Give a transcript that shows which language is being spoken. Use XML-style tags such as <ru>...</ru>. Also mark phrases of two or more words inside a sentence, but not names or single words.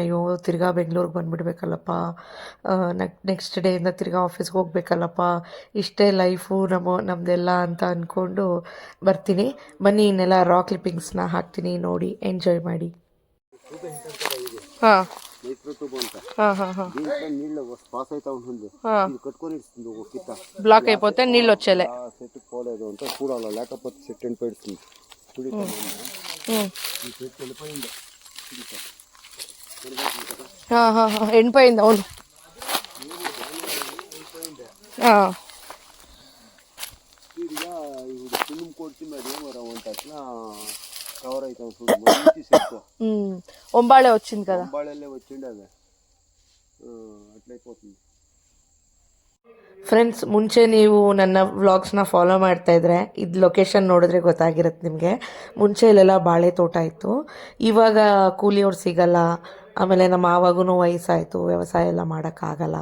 <kn>ಅಯ್ಯೋ ತಿರ್ಗಾ ಬೆಂಗಳೂರಿಗೆ ಬಂದುಬಿಡ್ಬೇಕಲ್ಲಪ್ಪ, ನೆಕ್ಸ್ಟ್ ಡೇಯಿಂದ ತಿರ್ಗಾ ಆಫೀಸ್ಗೆ ಹೋಗ್ಬೇಕಲ್ಲಪ್ಪ, ಇಷ್ಟೇ ಲೈಫು ನಮ್ಮದೆಲ್ಲ ಅಂತ ಅಂದ್ಕೊಂಡು ಬರ್ತೀನಿ. ಬನ್ನಿ ಇನ್ನೆಲ್ಲ</kn> <en>raw clippings</en> <kn>ಹಾಕ್ತೀನಿ, ನೋಡಿ ಎಂಜಾಯ್ ಮಾಡಿ.</kn> <te>ಹಾಂ బ్లాక్ అయిపోతే నీళ్ళు వచ్చేలే. ఎండిపోయింది. అవును ఒంబాళే వచ్చింది కదా.</te> <kn>ಫ್ರೆಂಡ್ಸ್ ಮುಂಚೆ ನೀವು ನನ್ನ ವ್ಲಾಗ್ಸ್ನ ಫಾಲೋ ಮಾಡ್ತಾ ಇದ್ರೆ ಇದು ಲೊಕೇಶನ್ ನೋಡಿದ್ರೆ ಗೊತ್ತಾಗಿರುತ್ತೆ ನಿಮಗೆ. ಮುಂಚೆ ಇಲ್ಲೆಲ್ಲ ಬಾಳೆ ತೋಟ ಇತ್ತು. ಇವಾಗ ಕೂಲಿಯವ್ರು ಸಿಗಲ್ಲ. ಆಮೇಲೆ ನಮ್ಮ ಮಾವಾಗೂ ವಯಸ್ಸಾಯಿತು, ವ್ಯವಸಾಯ ಎಲ್ಲ ಮಾಡೋಕ್ಕಾಗಲ್ಲ.</kn>